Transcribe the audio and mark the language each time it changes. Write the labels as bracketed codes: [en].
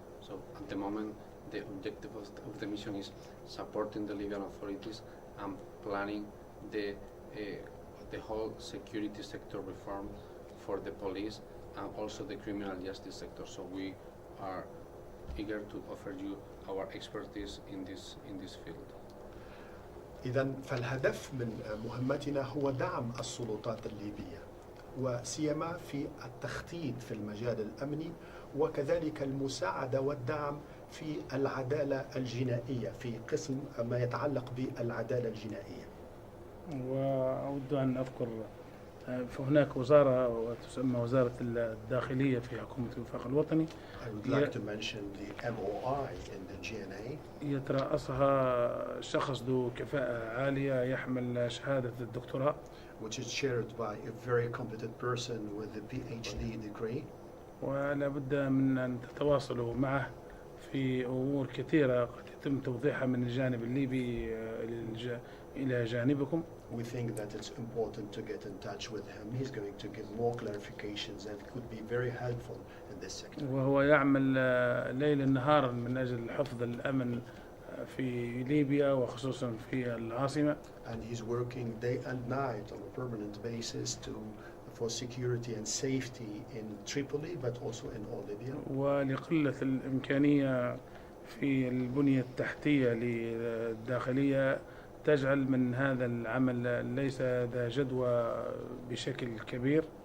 [en] So at the moment, the objective of the mission is supporting the Libyan authorities and planning the whole security sector reform for the police and also the criminal justice sector. So we are eager to offer you our expertise in this field. [ar] إذن فالهدف من مهمتنا هو دعم السلطات الليبية، وسيما في التخطيط في المجال الأمني، وكذلك المساعدة والدعم في العدالة الجنائية في قسم ما يتعلق بالعدالة الجنائية. وأود أن أذكر فهناك وزارة وتسمى وزارة الداخلية في حكومة الوفاق الوطني. [en] I would like to mention the MOI in the GNA. [ar] يترأسها شخص ذو كفاءة عالية يحمل شهادة الدكتوراه. [en] Which is chaired by a very competent person with a PhD degree. [ar] ولا بد من أن تتواصلوا معه في أمور كثيرة قد يتم توضيحها من الجانب الليبي إلى جانبكم. [en] We think that it's important to get in touch with him. He's going to give more clarifications and could be very helpful in this sector. [ar] وهو يعمل ليلا نهارا من أجل حفظ الأمن في ليبيا وخصوصا في العاصمة. [en] And he's working day and night on a permanent basis for security and safety in Tripoli, but also in all Libya. [ar] ولقلة الإمكانية في البنية التحتية للداخلية تجعل من هذا العمل ليس ذا جدوى بشكل كبير.